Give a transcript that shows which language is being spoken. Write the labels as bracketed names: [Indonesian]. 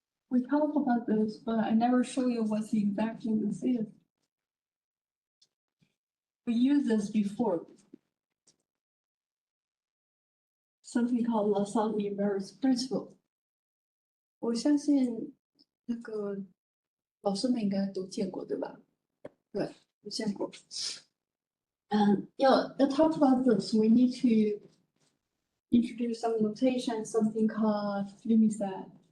[English] We talked about this, but I never show you what exactly this is. We used this before. Something called LaSalle invariance principle. [Chinese] 我相信那个老师们应该都见过，对吧？对，都见过。要 [English] talk about this, we need to introduce some notation, something called limit set.